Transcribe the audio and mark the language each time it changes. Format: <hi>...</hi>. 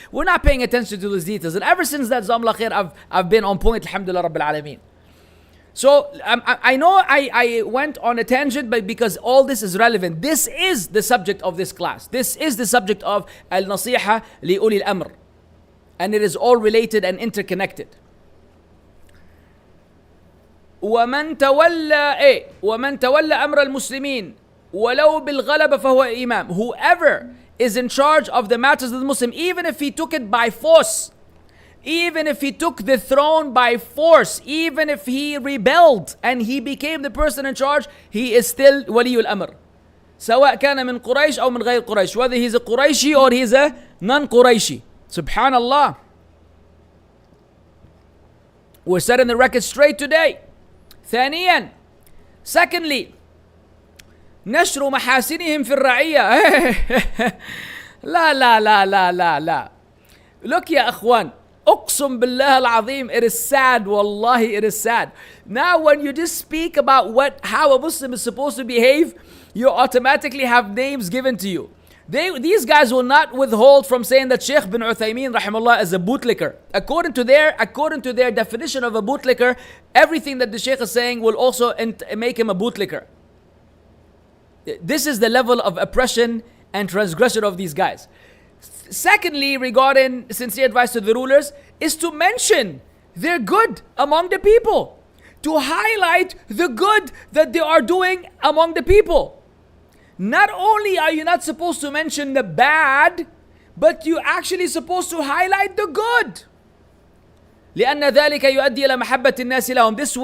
<en>We're not paying attention to those details. And ever since that, Jazakumullah khair, I've been on point, alhamdulillah rabbil alameen. So I know I went on a tangent, but because all this is relevant. This is the subject of this class. This is the subject of Al-Naseehah li-Ulil Amr. And it is all related and interconnected.</en> <ar>ومن تولى أمر المسلمين ولو بالغلبة فهو إمام.</ar> <en>Whoever is in charge of the matters of the Muslim, even if he took it by force, even if he took the throne by force, even if he rebelled and he became the person in charge, he is still ولي الأمر.</en> <ar>سواء كان من قريش أو من غير قريش.</ar> <en>Whether he's a Qurayshi or he's a non-Qurayshi. Subhanallah. We're setting the record straight today.</en> <ar>ثانيا,</ar> <en>secondly,</en> <ar>نشر محاسنهم في الرعية. لا.</ar> <en>Look</en> <ar>يا أخوان, أقسم بالله العظيم,</ar> <en>it is sad, wallahi it is sad. Now when you just speak about how a Muslim is supposed to behave, you automatically have names given to you. These guys will not withhold from saying that Sheikh bin Uthaymeen rahimahullah is a bootlicker. According to their definition of a bootlicker, everything that the Sheikh is saying will also make him a bootlicker. This is the level of oppression and transgression of these guys. Secondly, regarding sincere advice to the rulers, is to mention their good among the people. To highlight the good that they are doing among the people. Not only are you not supposed to mention the bad, but you actually supposed to highlight the good.</en> <ar>لأن ذلك يؤدي إلى محبة الناس لهم.</ar>